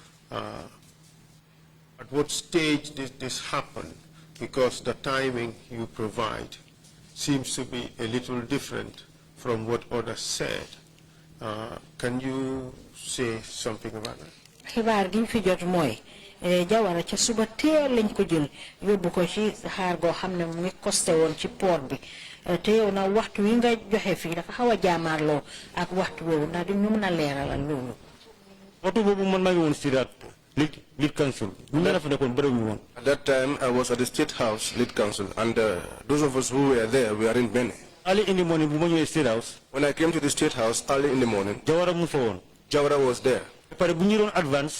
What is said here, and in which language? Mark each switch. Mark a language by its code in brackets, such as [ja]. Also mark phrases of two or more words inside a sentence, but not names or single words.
[en] At what stage did this happen? Because the timing you provide seems to be a little different from what others said. Can you say something about that? [wo] xibaar gi fi jot mooy Jawara ca suba teel lañ ko jël yóbbu ko ci xaar goo xam ne mu ngi costé woon ci port bi te yow na waxtu wi nga joxe fii dafa xaw a jaamaarloo ak waxtu boobu ndax di ñu mën a leeralal loolu. waxtu boobu man maa ngi woon State Lead Council. [en] At that time, I was at the State House Lead Council, and those of us who were there, we are in Benin. Early in the morning, State House. When I came to the State House early in the morning, Jawara was there. Advance.